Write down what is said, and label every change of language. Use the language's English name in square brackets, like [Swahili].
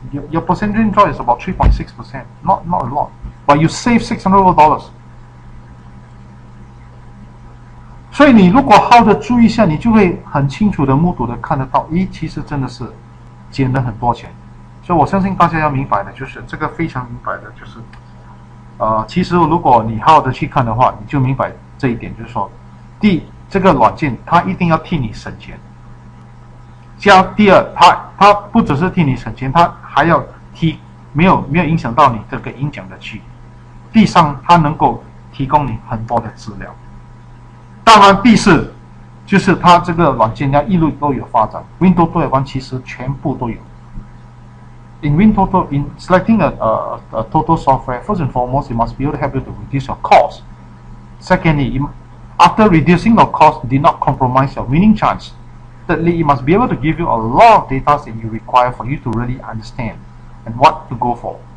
[English] Your percentage drop is about 3.6%, not a lot, but you save $600。 [Chinese] 所以你如果好的注意一下，你就会很清楚的目睹的看得到，咦，其实真的是减了很多钱。所以我相信大家要明白的就是这个非常明白的就是，其实如果你好好的去看的话，你就明白这一点，就是说，第一，这个软件它一定要替你省钱；第二，它不只是替你省钱，它还要没有影响到你这个赢奖的几率；第三，它能够提供你很多的资料。当然，第四就是它这个软件要一路都有发展。 WinTOTO Advance 其实全部都有。 [English] In WinTOTO, in selecting a total software, first and foremost, it must be able to help you to reduce your cost. Secondly, after reducing the cost, did not compromise your winning chance. Thirdly, it must be able to give you a lot of data that you require for you to really understand and what to go for.